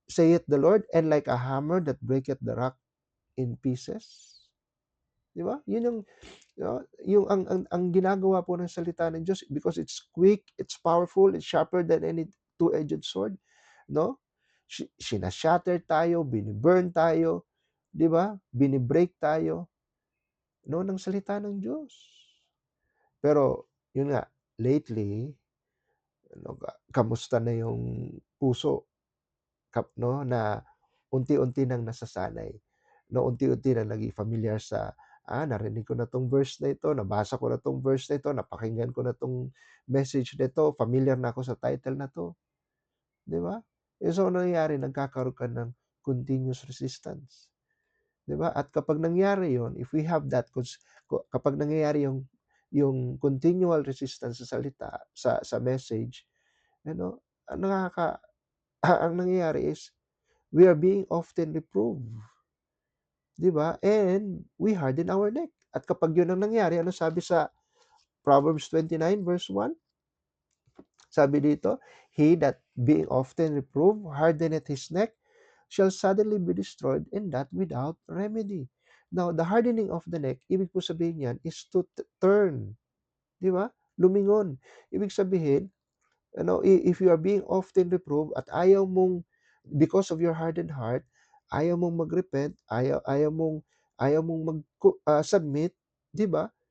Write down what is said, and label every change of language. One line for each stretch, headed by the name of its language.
English: Saith the Lord, and like a hammer that breaketh the rock in pieces?"
Filipino: Di ba? Yun yung, yung ang ginagawa po ng salita ng Diyos,
English: because it's quick, it's powerful, it's sharper than any two-edged sword, no?
Filipino: Sinashatter tayo, biniburn tayo, di ba? Binibreak tayo, no, ng salita ng Diyos. Pero, yun nga, lately, ano, kamusta na yung puso, no, na unti-unti nang nasasanay, no, unti-unti na naging familiar sa, narinig ko na 'tong verse na ito, nabasa ko na 'tong verse na ito, napakinggan ko na 'tong message na ito, familiar na ako sa title na 'to, 'di ba? So, ano nangyayari, nagkakaroon ka ng
English: continuous resistance,
Filipino: 'di ba? At kapag nangyari 'yon,
English: if we have that,
Filipino: kapag nangyayari yung
English: continual resistance
Filipino: sa salita, sa message, ano, ang ang nangyayari is
English: we are being often reproved,
Filipino: 'di ba?
English: And we harden our neck.
Filipino: At kapag 'yun ang nangyari, ano sabi sa Proverbs 29 verse 1? Sabi dito,
English: "He that being often reproved hardeneth his neck shall suddenly be destroyed, and that without remedy." Now, the hardening of the neck,
Filipino: ibig po sabihin niyan
English: is to turn,
Filipino: 'di ba? Lumingon. Ibig sabihin,
English: if you are being often reproved
Filipino: at ayaw mong,
English: because of your hardened heart,
Filipino: ayaw mong mag-repent, ayaw mong submit, 'di ba?